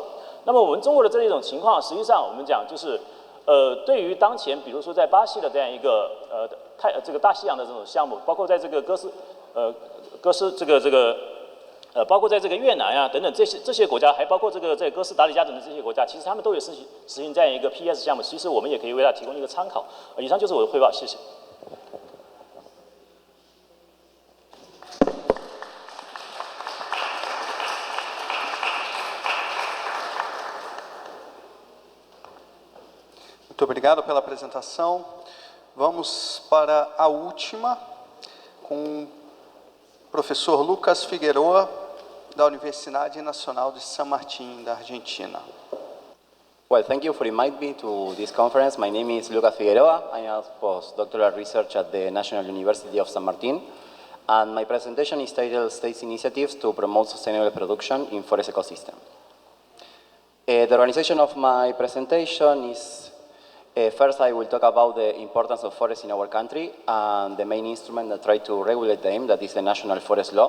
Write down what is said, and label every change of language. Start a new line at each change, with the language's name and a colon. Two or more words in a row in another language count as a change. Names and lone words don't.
Chinese: 那么我们中国的这一种情况，实际上我们讲就是对于当前比如说在巴西的这样一个这个大西洋的这种项目，包括在这个包括在这个越南啊等等这些国家，还包括在哥斯达黎加等的这些国家，其实他们都有实行这样一个 PS 项目。其实我们也可以为大家提供一个参考。以上就是我的汇报，谢谢。
Portuguese: Muito obrigado pela apresentação. Vamos para a última, com o professor Lucas Figueroa, da Universidade Nacional de San Martín, da Argentina.
English: Well, thank you for inviting me to this conference. My name is Lucas Figueroa. I am a postdoctoral researcher at the National University of San Martín. And my presentation is titled States Initiatives to Promote Sustainable Production in Forest Ecosystem. The organization of my presentation is, first I will talk about the importance of forests in our country and the main instrument that tries to regulate them, that is the National Forest Law.